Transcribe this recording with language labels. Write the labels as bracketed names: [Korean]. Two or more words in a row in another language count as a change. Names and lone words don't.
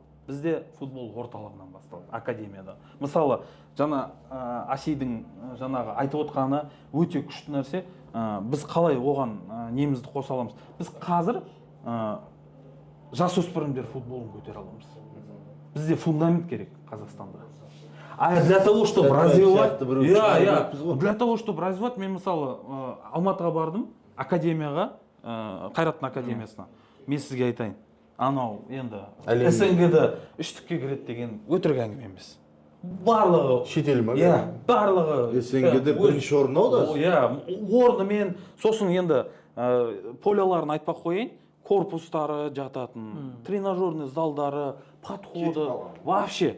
[Kazakh] Бізде футбол орталығынан басталады, академияда. Мысалы, жаңа Асидің жаңағы айтып отқаны өте күшті нәрсе. Біз қалай оған немізді қоса аламыз? Біз қазір жасөспірімдер футболын көтере аламыз. Бізде фундамент керек Қазақстанда. [Russian] А для того, чтобы развивать, для того, чтобы развивать, [Kazakh] мен мысалы Алматыға бардым, академияға, Қайраттың академиясына. Мен сізге айтайын. анау енді Әлемде. СНГ-ді үштікке кіреді деген өтірік әңгіме емес. Барлығы Шетел ма? иә, барлығы СНГ-де бірінші орын алды. иә, орнымен, сосын енді поляларын айтпақ қояйын, корпустары жататын, тренажерный залдары, [Russian] подходы, вообще.